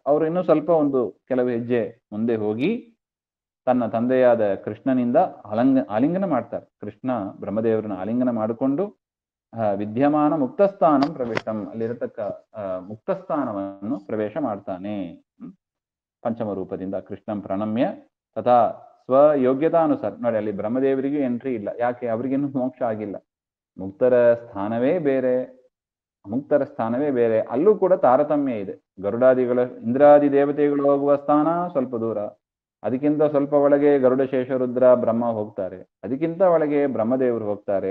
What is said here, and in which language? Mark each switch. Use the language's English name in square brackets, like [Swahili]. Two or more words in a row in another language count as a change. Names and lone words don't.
[Kannada] ಅವರು ಇನ್ನೂ ಸ್ವಲ್ಪ ಒಂದು ಕೆಲವು ಹೆಜ್ಜೆ ಮುಂದೆ ಹೋಗಿ ತನ್ನ ತಂದೆಯಾದ ಕೃಷ್ಣನಿಂದ ಆಲಿಂಗನ ಮಾಡ್ತಾರೆ. ಕೃಷ್ಣ ಬ್ರಹ್ಮದೇವರನ್ನ ಆಲಿಂಗನ ಮಾಡಿಕೊಂಡು [Sanskrit] ವಿದ್ಯಮಾನ ಮುಕ್ತಸ್ಥಾನಂ ಪ್ರವೇಶಂ, [Kannada] ಅಲ್ಲಿರತಕ್ಕ ಮುಕ್ತಸ್ಥಾನವನ್ನು ಪ್ರವೇಶ ಮಾಡ್ತಾನೆ. ಪಂಚಮ ರೂಪದಿಂದ [Sanskrit] ಕೃಷ್ಣಂ ಪ್ರಣಮ್ಯ ತಥಾ ಸ್ವಯೋಗ್ಯತಾನುಸಾರ. [Kannada] ನೋಡಿ, ಅಲ್ಲಿ ಬ್ರಹ್ಮದೇವರಿಗೂ ಎಂಟ್ರಿ ಇಲ್ಲ. ಯಾಕೆ? ಅವರಿಗಿನ್ನೂ ಮೋಕ್ಷ ಆಗಿಲ್ಲ. ಮುಕ್ತರ ಸ್ಥಾನವೇ ಬೇರೆ, ಅಮುಕ್ತರ ಸ್ಥಾನವೇ ಬೇರೆ. ಅಲ್ಲೂ ಕೂಡ ತಾರತಮ್ಯ ಇದೆ. ಗರುಡಾದಿಗಳ ಇಂದ್ರಾದಿ ದೇವತೆಗಳು ಹೋಗುವ ಸ್ಥಾನ ಸ್ವಲ್ಪ ದೂರ, ಅದಕ್ಕಿಂತ ಸ್ವಲ್ಪ ಒಳಗೆ ಗರುಡ ಶೇಷ ರುದ್ರ ಬ್ರಹ್ಮ ಹೋಗ್ತಾರೆ, ಅದಕ್ಕಿಂತ ಒಳಗೆ ಬ್ರಹ್ಮದೇವರು ಹೋಗ್ತಾರೆ.